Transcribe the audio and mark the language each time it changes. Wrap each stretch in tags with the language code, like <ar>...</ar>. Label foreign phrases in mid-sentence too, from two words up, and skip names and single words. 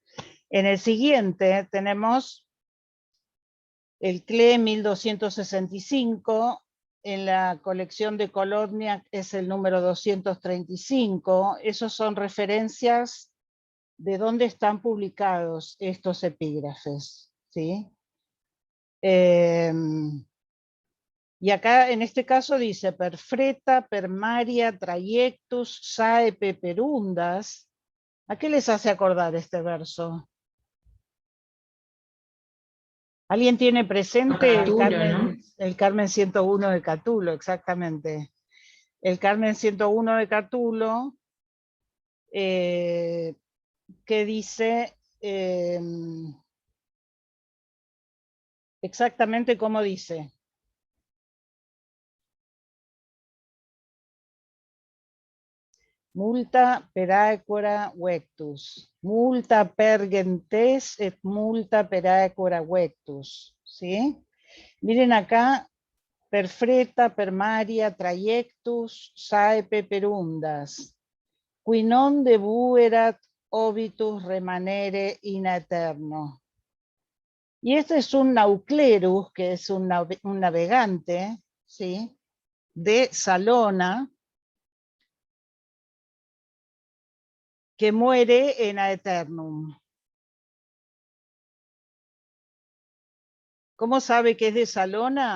<es>En el siguiente tenemos el CLE 1265, en la colección de Kolodniak es el número 235, esos son referencias de dónde están publicados estos epígrafes, ¿sí? Y acá en este caso dice</es> <la>per freta, per maria, trayectus, saepe, perundas.</la> <es>¿A qué les hace acordar este verso? ¿Alguien tiene presente Catulo, ¿no? el Carmen 101 de Catulo? Exactamente. El Carmen 101 de Catulo, que dice exactamente como dice.</es> <la>Multa per aequora vectus. Multa per gentes et multa per aequora vectus.</la> <es>¿Sí? Miren acá,</es> <la>per freta, per maria, traiectus, saepe perundas. Qui non debuerat obitus remanere in aeterno.</la> <es>Y este es un nauclerus, que es un navegante, ¿sí? De Salona, que muere en aeternum. ¿Cómo sabe que es de Salona?</es>